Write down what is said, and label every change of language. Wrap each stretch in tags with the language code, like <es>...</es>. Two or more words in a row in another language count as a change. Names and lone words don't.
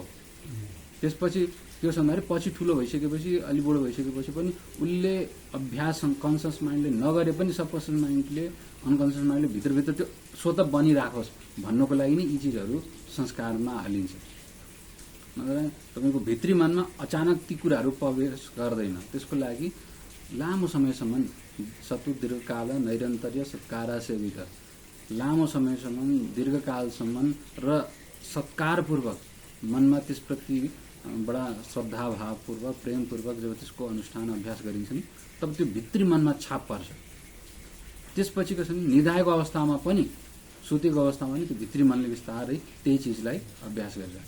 <ne>त्यसपछि त्यो छ भन्दाखेरि पछि ठुलो भइसकेपछि, अलि बडो भइसकेपछि पनि उसले अभ्यास</ne> <en>conscious mindले</en> <ne>नगरे पनि</ne> <en>subconscious mindले, unconscious mindले</en> <ne>भित्रभित्र त्यो स्वतः बनिराखोस् भन्नको लागि नै यी चिजहरू संस्कारमा हालिन्छ। तपाईँको भित्री मनमा अचानक ती कुराहरू प्रवेश गर्दैन। त्यसको लागि लामो समयसम्म</ne> <sa>सतु दीर्घकाल नैरन्तर्य सत्कारा सेवित,</sa> <ne>लामो समयसम्म, दीर्घकालसम्म र सत्कारपूर्वक मनमा त्यसप्रति बडा श्रद्धाभावपूर्वक, प्रेमपूर्वक जब त्यसको अनुष्ठान अभ्यास गरिन्छ नि, तब त्यो भित्री मनमा छाप पर्छ। त्यसपछि कसरी निधाएको अवस्थामा पनि, सुतेको अवस्थामा पनि त्यो भित्री मनले बिस्तारै त्यही चिजलाई अभ्यास गरिरहेको छ।</ne>